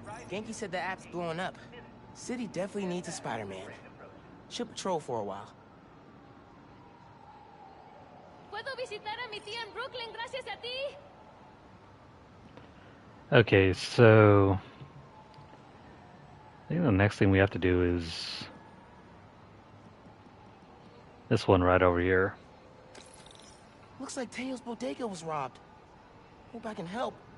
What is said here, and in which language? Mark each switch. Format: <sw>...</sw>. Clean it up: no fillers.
<en>Genki said the app's blowing up. City definitely needs a Spider-Man. Should patrol for a while.</en> <es>Puedo visitar a mi tía en Brooklyn gracias a ti.</es> <en>Okay, so I think the next thing we have to do is this one right over here. Looks like Teo's bodega was robbed. Hope I can help.</en>